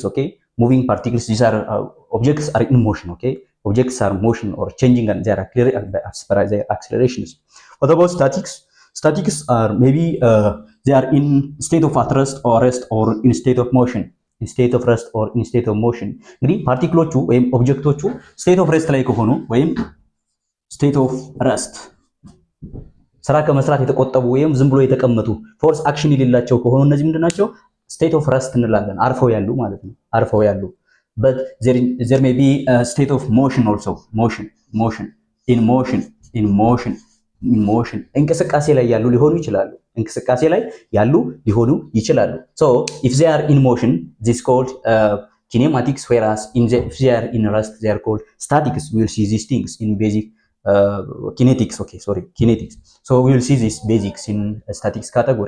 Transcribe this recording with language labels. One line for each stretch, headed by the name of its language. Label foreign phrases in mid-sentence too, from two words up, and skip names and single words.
English: Okay, moving particles. These are objects are in motion. Okay, objects are motion or changing and their accelerations. What about statics? Statics are maybe they are in state of rest or in state of motion. In state of rest or in state of motion.
Amharic: እንግዲህ ፓርቲክሎቹ ወይም ኦብጀክቶቹ
English: state of rest
Amharic: ላይ ከሆኑ ወይም
English: state of rest
Amharic: ስራ ከመስራት የተቆጠቡ ወይም ዝም ብሎ የተቀመጡ
English: force action
Amharic: የሌላቸው ከሆኑ እነዚህ ምንድናቸው?
English: state of rest
Amharic: እንላለን። አርፈው ያሉ ማለት ነው። አርፈው ያሉ.
English: but there may be a state of motion also. In motion
Amharic: እንቅስቃሴ ላይ ያሉ ሊሆኑ ይችላሉ።
English: So if they are in motion, this is called kinematics, whereas if they are in rest, they are called statics. We will see these things in basic kinetics. So we will see these basics in statics category.